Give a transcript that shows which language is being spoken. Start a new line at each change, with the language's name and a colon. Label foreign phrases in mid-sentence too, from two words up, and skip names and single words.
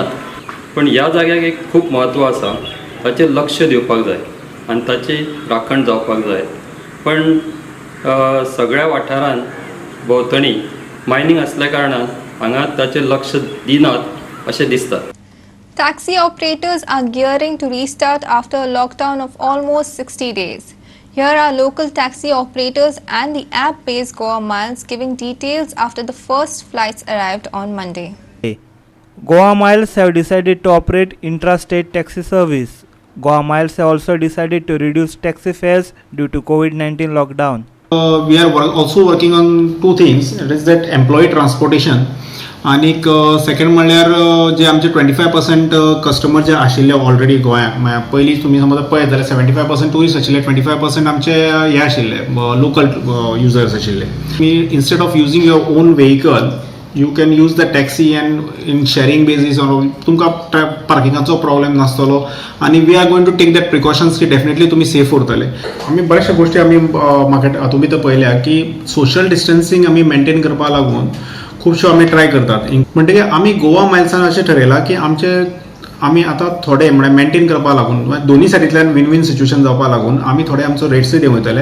Konkani: पण ह्या जाग्याक एक खूब म्हत्व आसा. ताचेर लक्ष दिवपाक जाय आनी ताची राखण जावपाक जाय. पण सगळ्या वाठारांत भोंवतणी मायनींग असल्या कारणान हांगा ताचेर लक्ष दिनात अशें दिसता.
English: Taxi operators are gearing to restart after a lockdown of almost 60 days. Here are local taxi operators and the app-based Goa Miles giving details after the first flights arrived on Monday. Goa Miles have decided to operate intra-state taxi service. Goa Miles have also decided to reduce taxi fares due to COVID-19 lockdown. We are also working on two things. It is that employee transportation
Konkani: आणि सेकंड म्हणल्यार जे आमचे 25% कस्टमर जे आशिल्ले ऑलरेडी गोंयांत पयलीं तुमी समज पळयत जाल्यार 75% टुरिस्ट आशिल्ले 25% आमचे हे आशिल्ले
English: local users
Konkani: आशिल्ले.
English: Instead of using your own vehicle you can use the taxi and in sharing basis
Konkani: तुमकां पार्किंगाचो प्रॉब्लेम नासतलो आनी
English: we are going to take that precautions
Konkani: की डेफिनेटली तुमी सेफ उरतले. आमी बऱ्याचशा गोश्टी आमी म्हाका तुमी तर पळयल्या की
English: social distancing
Konkani: आमी मेंटेन करपा लागून खूबश्यो आमी ट्राय करतात. म्हणटकीर आमी गोवा मायल्सान अशें ठरयलां की आमी आतां थोडे म्हळ्यार मेंटेन करपा लागून दोनी सायडींतल्यान
English: win win situation
Konkani: जावपा लागून आमी थोडे आमचो रेट्सूय देंवयतले.